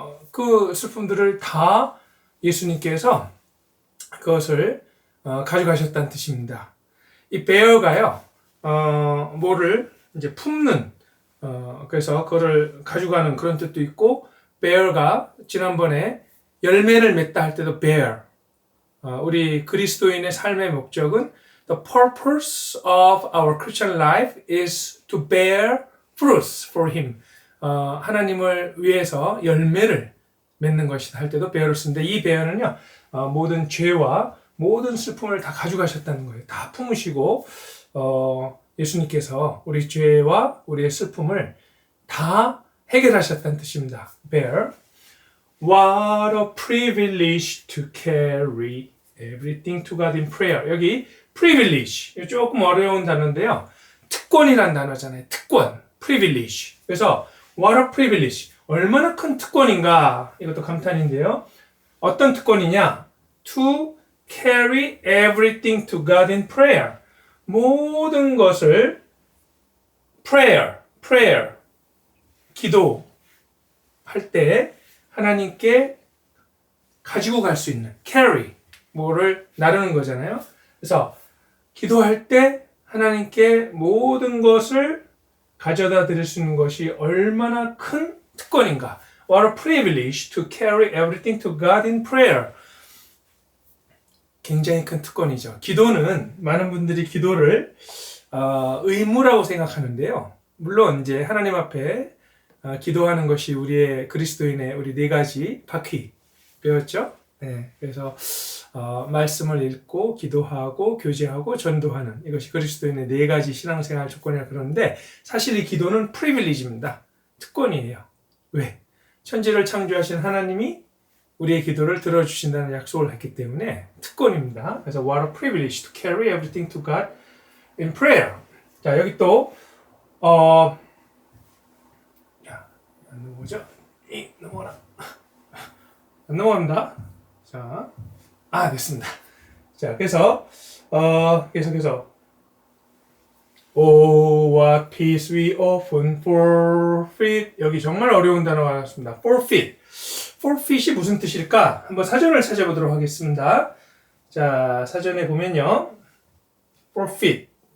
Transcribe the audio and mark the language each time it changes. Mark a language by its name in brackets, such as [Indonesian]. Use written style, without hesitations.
[Korean] 그 슬픔들을 다 예수님께서 그것을 가져가셨다는 뜻입니다. 이 bear가요. 뭐를 이제 품는 그래서 그거를 가져가는 그런 뜻도 있고 bear가 지난번에 열매를 맺다 할 때도 bear. 우리 그리스도인의 삶의 목적은 [English] the purpose of our Christian life is to bear fruits for Him. [Korean] 하나님을 위해서 열매를 맺는 것이다 할 때도 bear을 쓰는데 이 bear는요 모든 죄와 모든 슬픔을 다 가져가셨다는 거예요. 다 품으시고 예수님께서 우리 죄와 우리의 슬픔을 다 해결하셨다는 뜻입니다. [English] bear. What a privilege to carry everything to God in prayer. [Korean] 여기 privilege. 조금 어려운 단어인데요. 특권이란 단어잖아요. 특권. privilege. 그래서 what a privilege. 얼마나 큰 특권인가. 이것도 감탄인데요. 어떤 특권이냐? [English] To carry everything to God in prayer. [Korean] 모든 것을 prayer, 기도할 때 하나님께 가지고 갈 수 있는 carry, 뭐를 나르는 거잖아요. 그래서 기도할 때 하나님께 모든 것을 가져다 드릴 수 있는 것이 얼마나 큰 특권인가. [English] What a privilege to carry everything to God in prayer. [Korean] 굉장히 큰 특권이죠. 기도는 많은 분들이 기도를 의무라고 생각하는데요. 물론 이제 하나님 앞에 기도하는 것이 우리의 그리스도인의 우리 4가지 바퀴 배웠죠. 네, 그래서 말씀을 읽고 기도하고 교제하고 전도하는 이것이 그리스도인의 4가지 신앙생활 조건이라 그러는데 사실 이 기도는 프리빌리지입니다. 특권이에요. 왜? 천지를 창조하신 하나님이 우리의 기도를 들어주신다는 약속을 했기 때문에 특권입니다. 그래서 [English] what a privilege to carry everything to God in prayer. [Korean] 자, 여기 또 안 넘어오죠? 넘어가라. 안 넘어갑니다. 자, 됐습니다. 자, 그래서 계속해서 [English] Oh, what peace we often forfeit. [Korean] 여기 정말 어려운 단어가 나왔습니다. forfeit. forfeit이 무슨 뜻일까? 한번 사전을 찾아보도록 하겠습니다. 자, 사전에 보면요. forfeit.